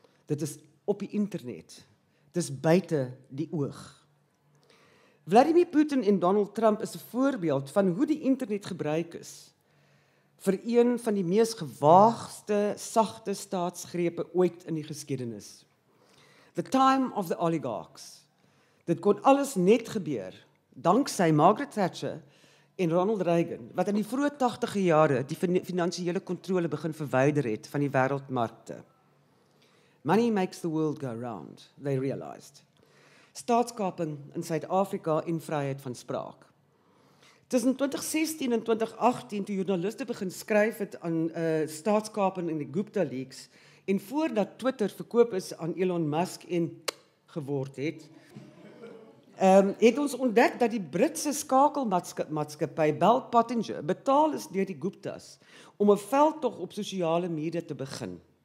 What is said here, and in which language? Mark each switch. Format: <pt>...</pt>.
<af>Dit is op die internet. Dit is buite die oog. Vladimir Putin en Donald Trump is 'n voorbeeld van hoe die internet gebruik is vir een van die mees gewaagste, sagte staatsgrepe ooit in die geskiedenis.</af> <en>The time of the oligarchs.</en> <af>Dit kon alles net gebeur, danksy Margaret Thatcher en Ronald Reagan, wat in die vroeë 80e jare die finansiële kontrole begin verwyder het van die wêreldmarkte.</af> <en>Money makes the world go round, they realized.</en> <af>Staatskaping in Suid-Afrika en vryheid van spraak. Tussen 2016 en 2018, toe joernaliste begin skryf het aan staatskaping in die Gupta Leaks, en voordat Twitter verkoop is aan Elon Musk en geword het, het ons ontdek dat die Britse skakelmaatskappy Bell Pottinger betaal is deur die Guptas om 'n veldtog op sosiale media te begin.</af>